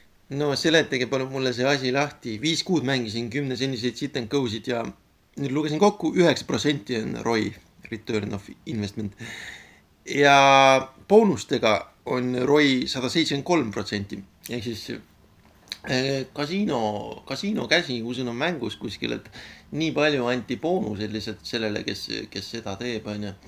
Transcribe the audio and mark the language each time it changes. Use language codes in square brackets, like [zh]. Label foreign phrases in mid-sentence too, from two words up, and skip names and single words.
[et] No seletage palun mulle see asi lahti. 5 kuud mängisin 10 sendiseid [en] sit and go'sid [et] ja nüüd lugesin kokku 9% on ROI, [en] Return of Investment. [et] Ja boonustega on ROI 173%. Ehk siis kasiino käsi, kui sul on mängus kuskil, et nii palju anti boonuseid lihtsalt sellele, kes seda teeb, on ju.